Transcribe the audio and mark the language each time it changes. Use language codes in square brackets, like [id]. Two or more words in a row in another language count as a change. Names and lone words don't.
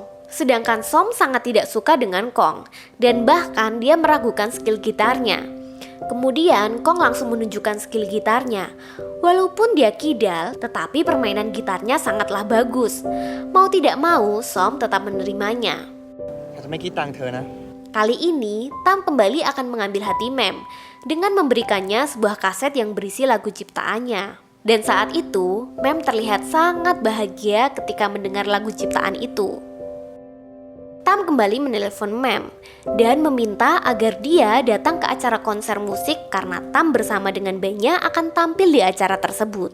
[id] Sedangkan Som sangat tidak suka dengan Kong dan bahkan dia meragukan skill gitarnya. Kemudian Kong langsung menunjukkan skill gitarnya. Walaupun dia kidal, tetapi permainan gitarnya sangatlah bagus. Mau tidak mau, Som tetap menerimanya. [th] เราจะไม่คิดตังค์เธอนะ [id] Kali ini, Tam kembali akan mengambil hati Mem dengan memberikannya sebuah kaset yang berisi lagu ciptaannya. Dan saat itu, Mem terlihat sangat bahagia ketika mendengar lagu ciptaan itu. Tam kembali menelepon Mem dan meminta agar dia datang ke acara konser musik karena Tam bersama dengan bandnya akan tampil di acara tersebut.